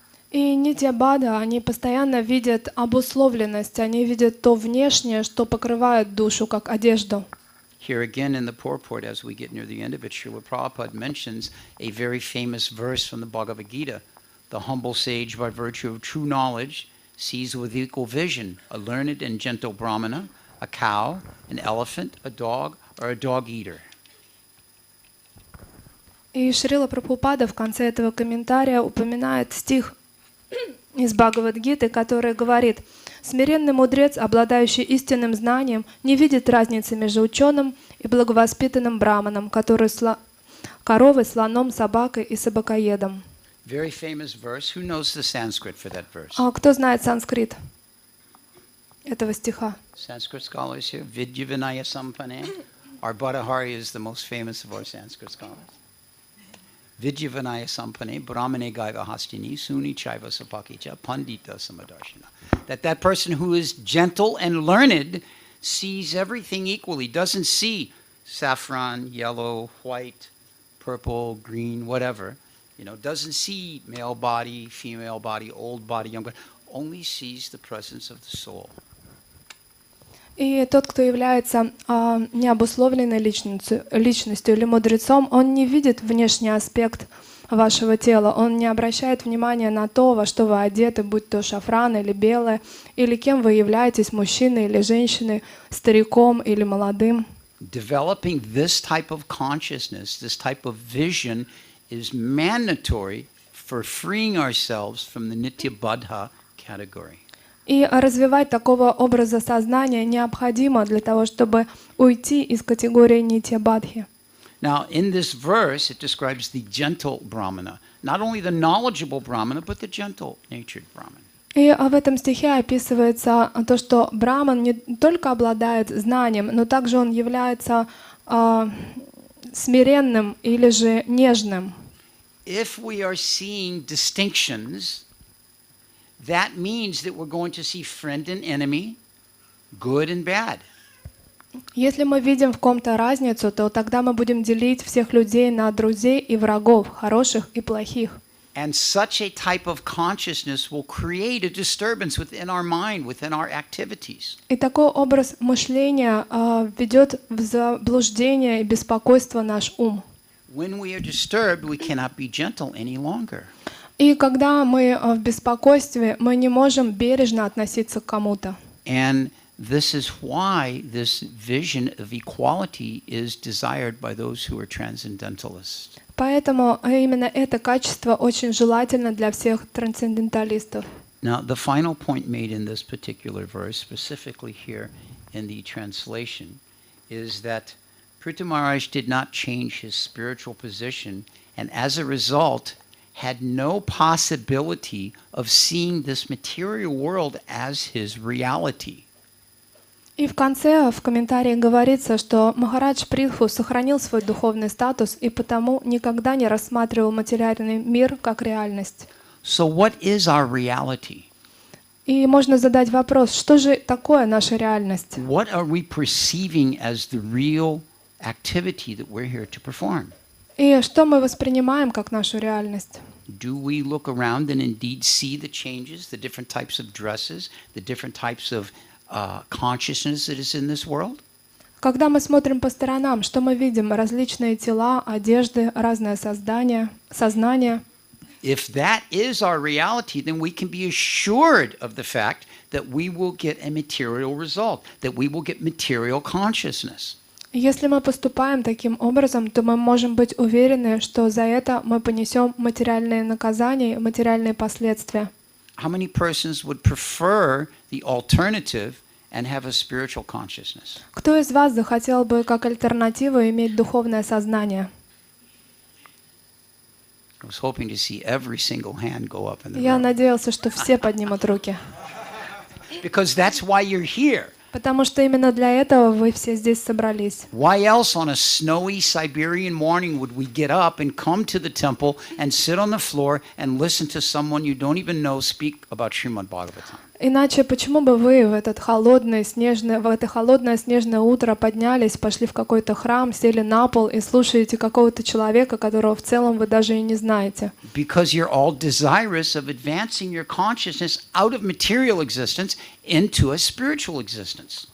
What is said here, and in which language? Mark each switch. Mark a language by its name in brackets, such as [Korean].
[Russian] И нитьябада, они постоянно видят обусловленность, они видят то внешнее, что покрывает душу, как одежду. [English] Here again in the purport, as we get near the end of it, Srila Prabhupada mentions a very famous verse from the Bhagavad Gita. The humble sage, by virtue of true knowledge, sees with equal vision a learned and gentle brahmana, a cow, an elephant, a dog, or a dog-eater. [Russian] И Шрила Прабхупада в конце этого комментария упоминает стих из Бхагавад-гиты, который говорит: «Смиренный мудрец, обладающий истинным знанием, не видит разницы между ученым и благовоспитанным браманом, который коровой, слоном, собакой и собакоедом». [English] Very famous verse. Who knows the Sanskrit for that verse? [Russian] А кто знает санскрит этого стиха? [English] Sanskrit scholars here. [Sanskrit] Vidyavinaya Sampane. [English] Our Bhattahari is the most famous of our Sanskrit scholars. [Sanskrit] Vidyavinaya Sampane, Brahmane Gaiva Hastini, Suni Chaiva Sapakicha, Pandita Samadarshana. [English] That person who is gentle and learned sees everything equally, doesn't see saffron, yellow, white, purple, green, whatever. Doesn't see male body, female body, old body, young body, only sees the presence of the soul. [Russian] И тот, кто является необусловленной личностью или мудрецом, он не видит внешний аспект вашего тела, он не обращает внимания на то, во что вы одеты, будь то шафран или белое, или кем вы являетесь, мужчиной или женщиной, стариком или молодым. [English] Developing this type of consciousness, this type of vision is mandatory for freeing ourselves from the Nityabadha category. [Russian] И развивать такого образа сознания необходимо для того, чтобы уйти из категории нитья-бадхи. [English] Now, in this verse, it describes the gentle brahmana, not only the knowledgeable brahmana, but the gentle-natured brahman. [Russian] И в этом стихе описывается то, что браман не только обладает знанием, но также он является смиренным или же нежным. [English] If we are seeing distinctions, that means that we're going to see friend and enemy, good and bad. [Russian] Если мы видим в ком-то разницу, то тогда мы будем делить всех людей на друзей и врагов, хороших и плохих. [English] And such a type of consciousness will create a disturbance within our mind, within our activities. [Russian] И такой образ мышления ведет в заблуждение и беспокойство наш ум. [English] When we are disturbed, we cannot be gentle any longer. [Russian] И когда мы в беспокойстве, мы не можем бережно относиться к кому-то. [English] And this is why this vision of equality is desired by those who are transcendentalists. [Russian] Поэтому именно это качество очень желательно для всех трансценденталистов. [English] Now, the final point made in this particular verse, specifically here in the translation, is that Prithu Maharaj did not change his spiritual position, and as a result, had no possibility of seeing this material world as his reality. [Russian] И в конце, в комментарии говорится, что Махарадж Притху сохранил свой духовный статус и потому никогда не рассматривал материальный мир как реальность. [English] So what is our reality? [Russian] И можно задать вопрос, что же такое наша реальность? [English] What are we perceiving as the real activity that we're here to perform? [Russian] И что мы воспринимаем как нашу реальность? [English] Do we look around and indeed see the changes, the different types of dresses, the different types of consciousness that is in this world? [Russian] Когда мы смотрим по сторонам, что мы видим? Различные тела, одежды, разное сознание. [English] If that is our reality, then we can be assured of the fact that we will get a material result, that we will get material consciousness. [Russian] Если мы поступаем таким образом, то мы можем быть уверены, что за это мы понесем материальные наказания, материальные последствия. [English] How many persons would prefer the alternative and have a spiritual consciousness? [Russian] Кто из вас захотел бы как альтернативу иметь духовное сознание? [English] I was hoping to see every single hand go up in the [Russian] Я надеялся, что все поднимут руки. [English] Because that's why you're here. [Russian] Потому что именно для этого вы все здесь собрались. [English] Why else on a snowy Siberian morning would we get up and come to the temple and sit on the floor and listen to someone you don't even know speak about Shrimad Bhagavatam? [Russian] Иначе почему бы вы в это холодное снежное утро поднялись, пошли в какой-то храм, сели на пол и слушаете какого-то человека, которого в целом вы даже и не знаете? [English] Because you're all desirous of advancing your consciousness out of material existence into a spiritual existence.